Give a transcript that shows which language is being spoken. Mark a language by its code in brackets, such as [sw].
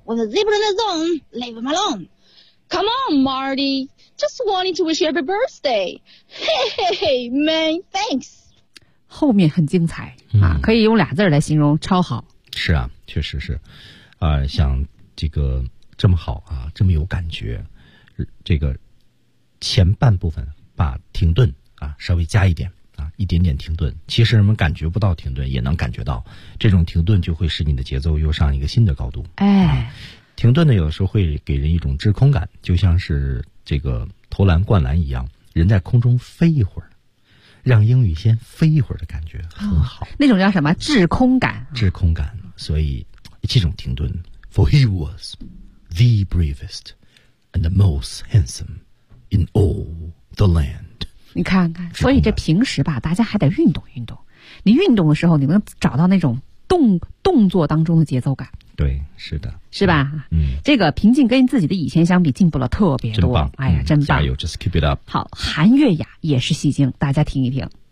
[en] When the zebra in the zone, leave him alone. Come on, Marty, just wanted to wish you happy birthday. Hey, man, thanks. [zh] 后面很精彩啊，可以用俩字来形容，超好。是啊，确实是，像这个。这么好啊，这么有感觉，这个前半部分把停顿啊稍微加一点啊，一点点停顿，其实人们感觉不到停顿也能感觉到，这种停顿就会使你的节奏又上一个新的高度。哎，停顿呢有的时候会给人一种滞空感，就像是这个投篮灌篮一样，人在空中飞一会儿，让英语先飞一会儿的感觉很好。那种叫什么滞空感？滞空感，所以这种停顿 ， [en] For he was。 The bravest and the most handsome in all the land. [zh] 你看看，所以这平时吧，大家还得运动运动。你运动的时候，你能找到那种动作当中的节奏感。对，是的，是吧？这个平静跟自己的以前相比，进步了特别多。真棒！哎呀，真棒！加油 ， [en] just keep it up。 [zh] 好，韩月雅也是戏精，大家听一听。